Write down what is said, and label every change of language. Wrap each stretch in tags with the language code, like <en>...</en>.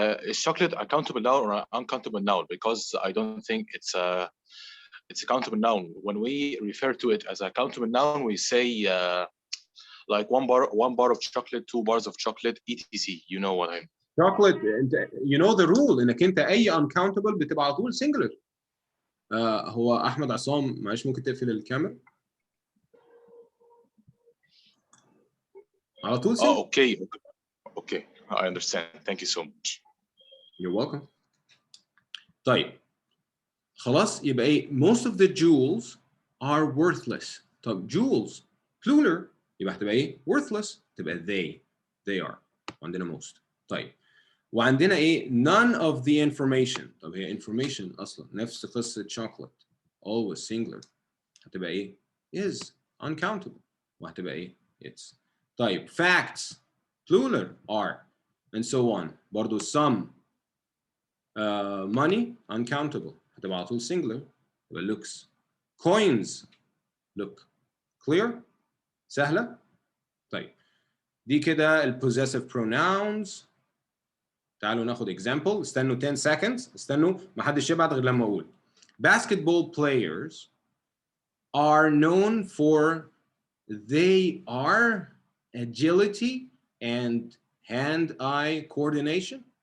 <en>Is chocolate a countable noun or an uncountable noun? Because I don't think it's a countable noun. When we refer to it as a countable noun, we say like one bar of chocolate, 2 bars of chocolate, etc. You know what I mean. chocolate you know the rule</en> <ar>انك انت اي uncountable بتبقى على طول singular. هو احمد عصام معلش ممكن تقفل الكاميرا على طول singular.</ar> <en>Okay, I understand. Thank you so much. You're welcome.</en> <ar>طيب خلاص يبقى ايه</ar> <en>most of the jewels are worthless.</en> <ar>طب jewels plural يبقى هتبقى ايه worthless تبقى they are وعندنا most.</ar> <en>طيب وعندنا ايه none of the information.</en> <ar>طب هي information اصلا نفس قصه chocolate</ar> <en>always singular</en> <ar>هتبقى ايه is uncountable وهتبقى ايه it's.</ar> <en>طيب facts plural are and so on برضو some money uncountable هتبقى على طول singular يبقى looks. coins look. clear سهله.</en> <ar>طيب دي كده ال possessive pronouns. تعالوا ناخد example. استنوا 10 seconds. استنوا ما حدش يبعت غير لما اقول.</ar> <en>Basketball players are known for they are agility and hand-eye coordination.</en>